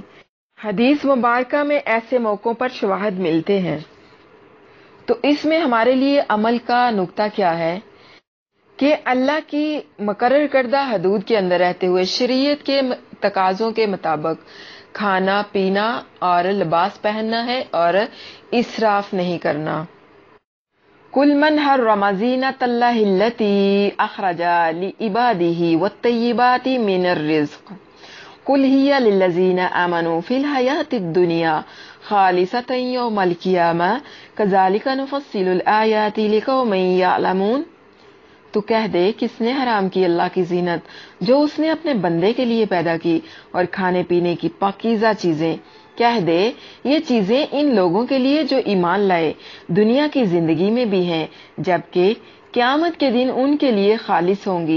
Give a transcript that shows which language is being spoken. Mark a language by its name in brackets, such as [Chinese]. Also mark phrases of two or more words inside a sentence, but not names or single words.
[Urdu] حدیث مبارکہ میں ایسے موقعوں پر شواہد ملتے ہیں، تو اس میں ہمارے لیے عمل کا نقطہ کیا ہے کہ اللہ کی مقرر کردہ حدود کے اندر رہتے ہوئے شریعت کے تقاضوں کے مطابق کھانا پینا اور لباس پہننا ہے اور اسراف نہیں کرنا۔ [Arabic] قل من حرم زينة الله التي أخرج لعباده والطيبات من الرزق قل هي للذين آمنوا في الحياة الدنيا خالصة يوم القيامة كذلك نفصل الآيات لقوم يعلمون. [Urdu] تو کہہ دے، کس نے حرام کی اللہ کی زینت جو اس نے اپنے بندے کے لیے پیدا کی، اور کھانے پینے کی پاکیزہ چیزیں. کہہ دے، یہ چیزیں ان لوگوں کے لیے جو ایمان لائے دنیا کی زندگی میں بھی ہیں، جبکہ قیامت کے دن ان کے لیے خالص ہوں گی.